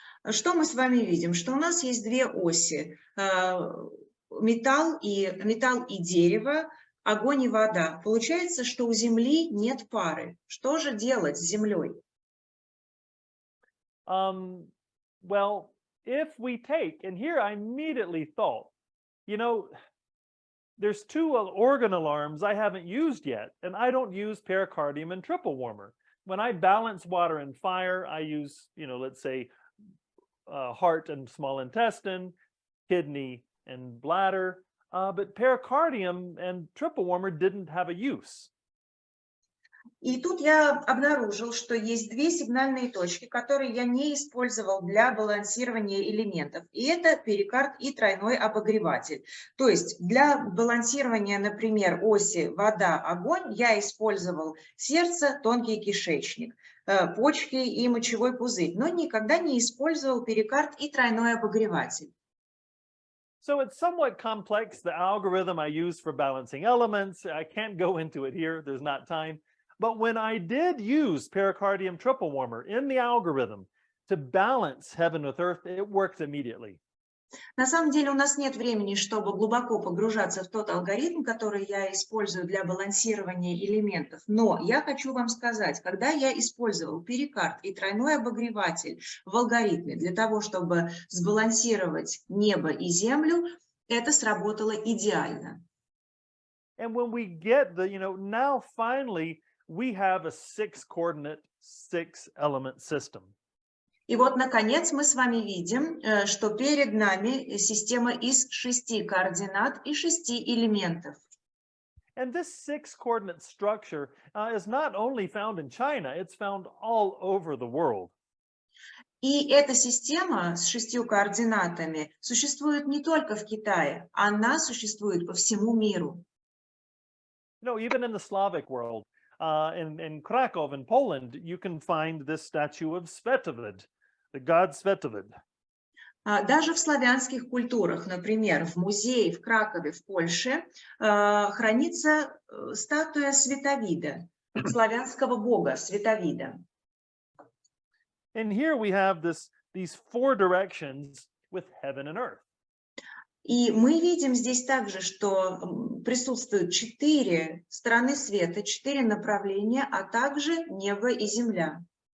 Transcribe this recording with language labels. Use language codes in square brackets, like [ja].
[ru] Что мы с вами видим? Что у нас есть 2 оси. Металл и дерево, огонь и вода. Получается, что у Земли нет пары. Что же делать с Землей? [en] Well, if we take, and here I immediately thought, you know, there's 2 organ alarms I haven't used yet, and I don't use pericardium and triple warmer. When I balance water and fire, I use, let's say, heart and small intestine, kidney and bladder, but pericardium and triple warmer didn't have a use. [ru] И тут я обнаружил, что есть 2 сигнальные точки, которые я не использовал для балансирования элементов. И это перикард и тройной обогреватель. То есть для балансирования, например, оси вода-огонь я использовал сердце, тонкий кишечник, почки и мочевой пузырь, но никогда не использовал перикард и тройной обогреватель. [en] So it's somewhat complex, the algorithm I use for balancing elements. I can't go into it here, there's not time. But when I did use pericardium triple warmer in the algorithm to balance heaven with earth, it worked immediately. [ru] На самом деле у нас нет времени, чтобы глубоко погружаться в тот алгоритм, который я использую для балансирования элементов. Но я хочу вам сказать, когда я использовал перикард и тройной обогреватель в алгоритме для того, чтобы сбалансировать небо и землю, это сработало идеально. [en] And when we get the, now finally we have a 6-coordinate, 6-element system. [ru] И вот, наконец, мы с вами видим, что перед нами система из 6 координат и 6 элементов. [en] And this 6-coordinate structure is not only found in China, it's found all over the world. [ru] И эта система с 6 координатами существует не только в Китае, она существует по всему миру. [en] Even in the Slavic world, in Krakow, in Poland, you can find this statue of Svetovid, the god Svetovid. [ru] Даже в славянских культурах, например, в музее в Кракове, в Польше, хранится статуя Световида, славянского бога Световида. [en] And here we have these 4 directions with heaven and earth. [ru] И мы видим здесь также, что присутствуют 4 стороны света, 4 направления, а также небо и земля.